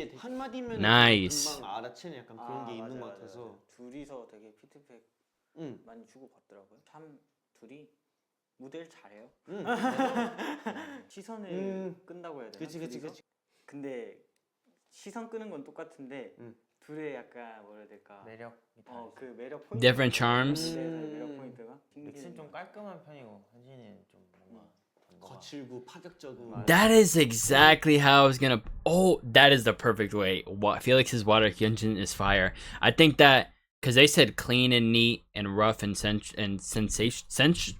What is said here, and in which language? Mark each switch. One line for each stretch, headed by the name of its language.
Korean: 한마디면은
English: Nice.
Korean: 금방 알아채는 약간 그런 게 있는 것 같아서. 둘이서 되게 피드백 많이 주고 받더라고요. 참 둘이 무대를 잘해요. 시선을 끈다고 해야 되나? 그치. 근데 시선 끄는 건 똑같은데 둘의 약간 뭐라 해야 될까? 매력이 그 매력 포인트.
English: Different charms.
Korean: 매력 포인트가. 릭스는 좀 깔끔한 편이고 현진이는 좀 뭔가 거칠고 파격적이고.
English: That is exactly how I was gonna. Oh, that is the perfect way. What Felix is water, Hyunjin is fire. I think that because they said clean and neat and rough and sensation.